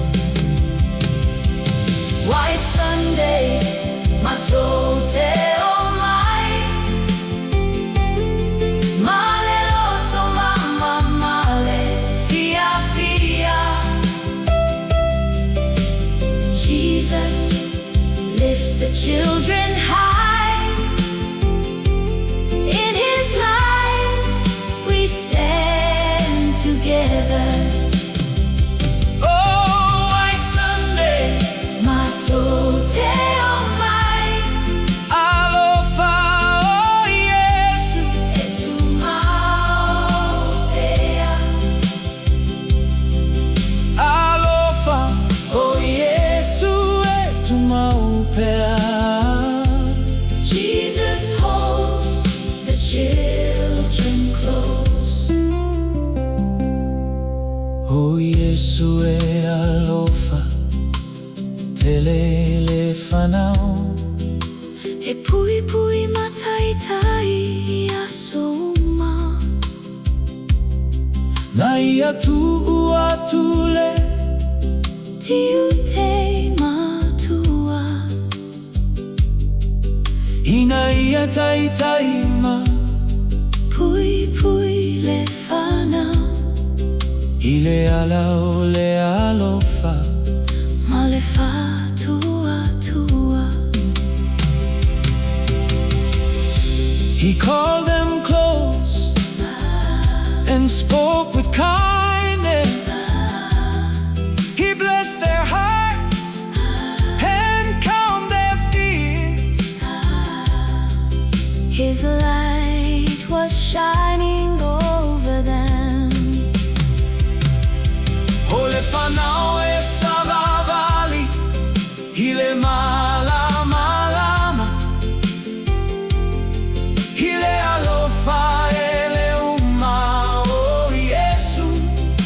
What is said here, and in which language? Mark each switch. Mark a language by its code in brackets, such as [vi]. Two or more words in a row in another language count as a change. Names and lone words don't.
[en] White Sunday, [sm] matagofie, maleloto mama male fia. [en] Jesus lifts the children high. In His light we stand together. Oh, White Sunday, [sm] matagofie, alofa o Iesu, alofa o Iesu [en] Jesus holds the children close. [sm] O Iesu e alofa, teile fanau, E pu'eina mataitai asoma. nai atua tule, Tiu te matua. ina ia taitaima, Pu'eina fanau, ile alao le alofa, ma le atua. [en] He called them close and spoke with kindness. He blessed their hearts and calmed their fears. His light was shining over them. [sm] Ole Fanau e savavali, ile malamalama, ile alofa ele uma o Iesu.